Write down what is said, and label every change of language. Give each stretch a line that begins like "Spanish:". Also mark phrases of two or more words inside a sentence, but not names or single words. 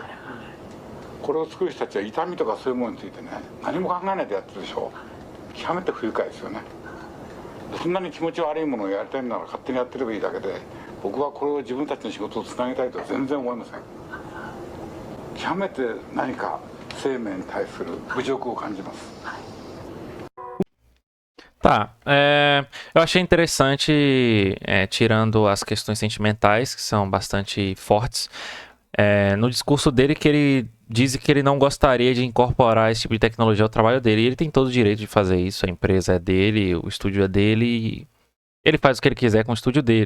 Japanese: これを作る人たちは痛みとかそういうものについてね、何も考えないでやってるでしょ。極めて不愉快ですよね。そんなに気持ち悪いものをやりたいなら勝手にやってればいいだけで、僕はこれを自分たちの仕事をつなげたいとは全然思いません。極めて何か生命に対する侮辱を感じます。
Portuguese: Tá, eu achei interessante, tirando as questões sentimentais, que são bastante fortes, no discurso dele que ele diz que ele não gostaria de incorporar esse tipo de tecnologia ao trabalho dele. E ele tem todo o direito de fazer isso, a empresa é dele, o estúdio é dele, e ele faz o que ele quiser com o estúdio dele.